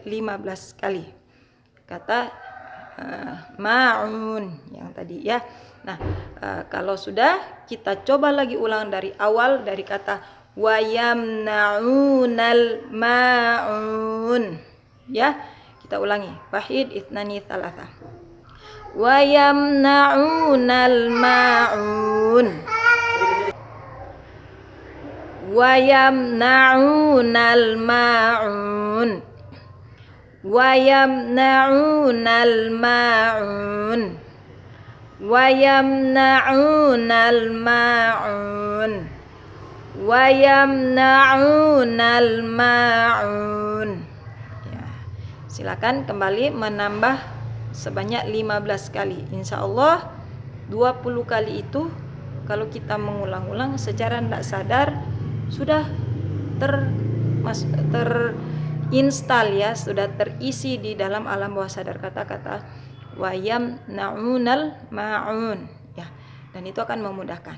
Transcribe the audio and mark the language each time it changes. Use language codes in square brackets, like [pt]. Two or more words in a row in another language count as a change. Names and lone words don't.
[id] 15 kali. Kata ma'un yang tadi ya. Nah, kalau sudah, kita coba lagi ulang dari awal, dari kata [ar] ويمنعون الماعون. [id] Ya, kita ulangi. Wahid, [ar] اثنان، ثلاثة. ويمنعون الماعون. ويمنعون الماعون. ويمنعون الماعون. ويمنعون الماعون. ويمنعون الماعون. [id] Ya, silakan kembali menambah sebanyak 15 kali. [ar] إن شاء الله [id] 20 kali itu kalau kita mengulang-ulang secara tidak sadar sudah terinstal ya, sudah terisi di dalam alam bawah sadar kata-kata [ar] ويمنعون الماعون [id] ya, dan itu akan memudahkan.